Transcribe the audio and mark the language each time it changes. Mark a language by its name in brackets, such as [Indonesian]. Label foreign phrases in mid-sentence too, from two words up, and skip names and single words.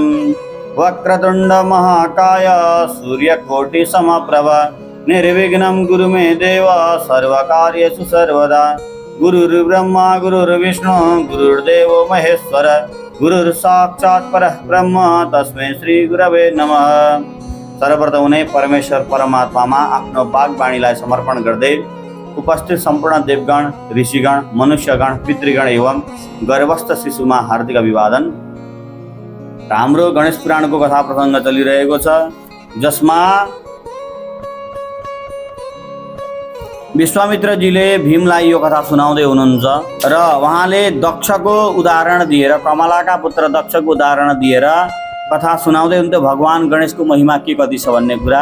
[Sanskrit] वक्रतुण्डमहाकाय सूर्यकोटिसमप्रभ निर्विघ्नं कुरु मे देव सर्वकार्येषु सर्वदा। गुरुर्ब्रह्मा गुरुर्विष्णु गुरुर्देवो महेश्वर गुरुर साक्षात् परः ब्रह्म तस्मै श्री गुरवे नमः। [Nepali] सर्वप्रथम उन्हें परमेश्वर परमात्मामा आफ्नो वाग्वाणीलाई समर्पण गर्दै उपस्थित सम्पूर्ण देवगण, ऋषिगण, मनुष्यगण, पितृगण एवं गर्भस्थ शिशुमा हार्दिक अभिवादन। हाम्रो गणेश पुराणको कथा प्रसङ्ग चलिरहेको छ, जसमा विश्वामित्रजीले भीमलाई यो कथा सुनाउँदै हुनुहुन्छ र उहाँले दक्षको उदाहरण दिएर, कमलाका पुत्र दक्षको उदाहरण दिएर कथा सुनाउँदै हुनुहुन्थ्यो भगवान गणेशको महिमा के कति छ भन्ने कुरा।